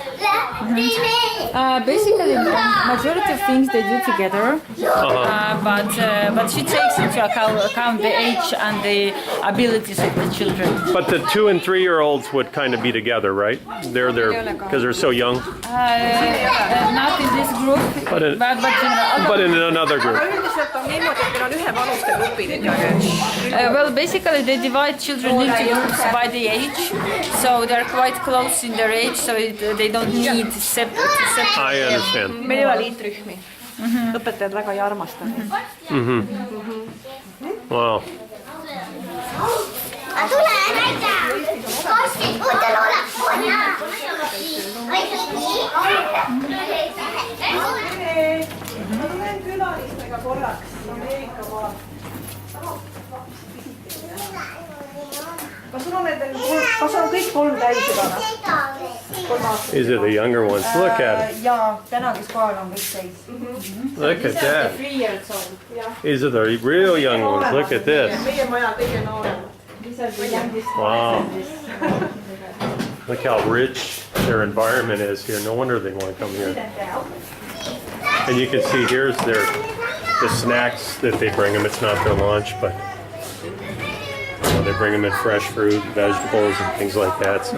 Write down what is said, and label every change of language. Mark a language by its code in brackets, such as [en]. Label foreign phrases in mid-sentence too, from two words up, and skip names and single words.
[en] Basically, majority of things they do together, but she takes into account the age and the abilities of the children. But the 2 and 3-year-olds would kind of be together, right? They're there because they're so young. Not in this group, But in- but But in another group. [et] Aga üldiselt on niimoodi, et meil on ühe vanuste grupid ikkagi. [en] well, basically they divide children into groups by the age, so they're quite close in their age, so they don't need to separate. I understand. [et] Meil ei ole liitrühmi. Õpetajad väga ei armasta neid. [en] Wow. [et] Tule näita! Kossid, uutel oleks punna! Ma tulen külalistega korraks Ameerika maalt. Kas sul on kõik 3 täis juba? 3 aastat. [en] These are the younger ones. Look at them. [et] Ja täna, kes kohal on kõik täis. [en] Look at that. 3 years old. These are the real young ones. Look at this. [et] Meie maja kõige nooremad. [en] These are the youngest Wow. ones. Look how rich their environment is here. No wonder they want to come here. And you can see here's the snacks that they bring them. It's not their lunch, but they bring them in fresh fruit, vegetables, and things like that.